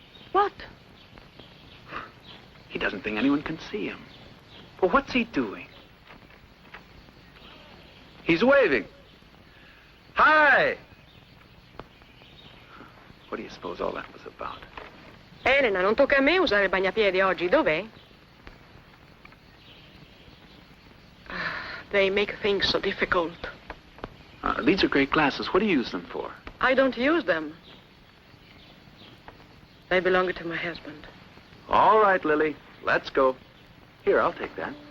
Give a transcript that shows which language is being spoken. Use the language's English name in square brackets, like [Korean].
[English] What? He doesn't think anyone can see him. But what's he doing? He's waving. Hi! What do you suppose all that was about? [Italian] Elena, non tocca a me usare il bagnapiedi oggi. Dov'è? [English] They make things so difficult. These are great glasses. What do you use them for? I don't use them. They belong to my husband. All right, Lily. Let's go. Here, I'll take that.